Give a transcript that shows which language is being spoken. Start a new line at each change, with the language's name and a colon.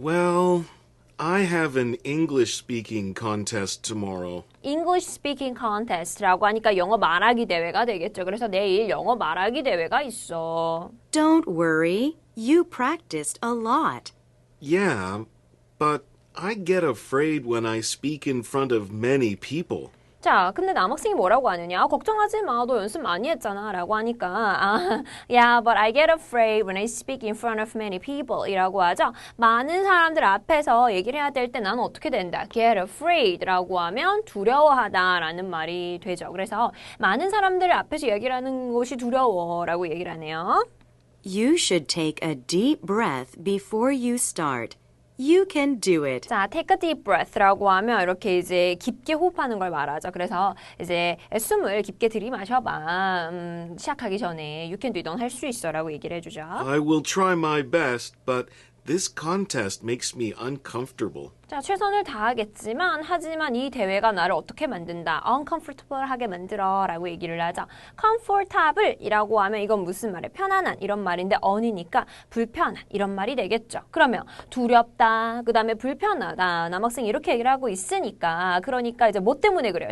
English: Well, I have an English speaking contest tomorrow. English speaking contest
Korean: 라고 하니까 영어 말하기 대회가 되겠죠. 그래서 내일 영어 말하기 대회가 있어.
English: Don't worry. You practiced a lot. Yeah, but I get afraid when I speak in front of many people.
Korean: 자, 근데 남학생이 뭐라고 하느냐? 걱정하지 마. 너 연습 많이 했잖아. 라고 하니까
English: yeah, but I get afraid when I speak in front of many people
Korean: 이라고 하죠. 많은 사람들 앞에서 얘기를 해야 될 때 나는 어떻게 된다?
English: get afraid
Korean: 라고 하면 두려워하다 라는 말이 되죠. 그래서 많은 사람들 앞에서 얘기를 하는 것이 두려워 라고 얘기를 하네요.
English: You should take a deep breath before you start. You can do it.
Korean: 자,
English: take a deep breath
Korean: 라고 하면 이렇게 이제 깊게 호흡하는 걸 말하죠. 그래서 이제 숨을 깊게 들이마셔봐. 시작하기 전에
English: you can do it,
Korean: 넌 할 수 있어라고 얘기를 해주죠.
English: I will try my best, but this contest makes me uncomfortable.
Korean: 자, 최선을 다하겠지만 하지만 이 대회가 나를 어떻게 만든다? uncomfortable하게 만들어 라고 얘기를 하죠. comfortable이라고 하면 이건 무슨 말이에요? 편안한 이런 말인데 on이니까 불편한 이런 말이 되겠죠. 그러면 두렵다, 그 다음에 불편하다. 남학생이 이렇게 얘기를 하고 있으니까 그러니까 이제 뭐 때문에 그래요?